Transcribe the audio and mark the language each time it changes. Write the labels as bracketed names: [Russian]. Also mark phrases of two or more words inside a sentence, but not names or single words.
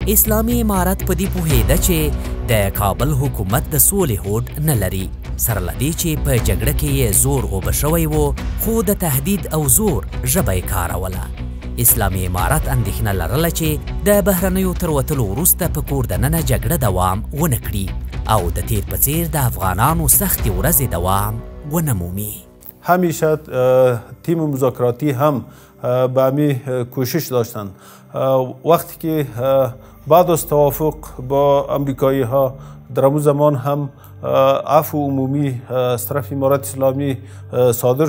[Pashto] اسلامي امارت په دې پوهېده چې د کابل حکومت د سولې هوډ نه لري، سره له دې چې په جګړه کې یې زور غوبه شوی و، خو د تهدید او زور ژبه یې کاروله. اسلامي امارت اندېښنه لرله چې د بهرنیو تر وتلو وروسته په کور دننه جګړه دوام ونه کړي او د تیر په څیر د افغانانو سختې ورځې دوام ونه مومي. [Persian] همیشه تیم مذاکراتی هم به همین کوشش داشتند. وقتی که بعد از توافق با امریکایی ها در همون زمان هم عفو عمومی از طرف امارت اسلامی صادر